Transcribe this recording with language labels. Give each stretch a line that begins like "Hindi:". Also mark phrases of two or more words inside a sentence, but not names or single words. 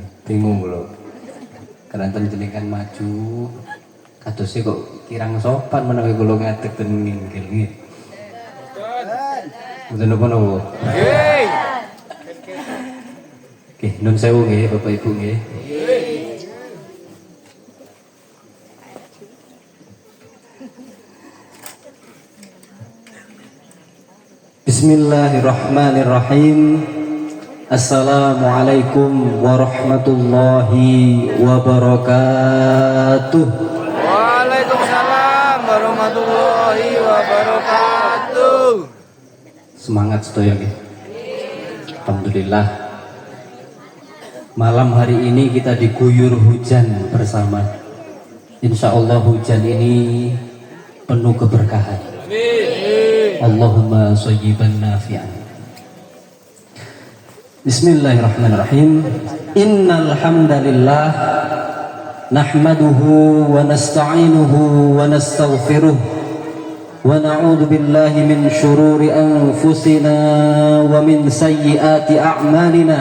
Javanese: Bingung kula. Keranten jenengan maju kadose kok kirang sopan menawi kula ngadeg ten nginggil nggih. Mboten napa-napa. Nggih. Nggih, nun sewu nggih Bapak Ibu nggih.
Arabic: بسم الله الرحمن الرحيم. السلام عليكم ورحمة الله وبركاته. وعليكم السلام ورحمة الله وبركاته.
Javanese: Semangat sedaya nggih. Alhamdulillah.
Indonesian: Malam hari ini kita diguyur hujan bersama.
Arabic: إن شاء الله
Indonesian: hujan ini penuh keberkahan.
Arabic: اللهم صيبا نافعا. بسم الله الرحمن الرحيم. إن الحمد لله نحمده ونستعينه ونستغفره ونعوذ بالله من شرور أنفسنا ومن سيئات أعمالنا.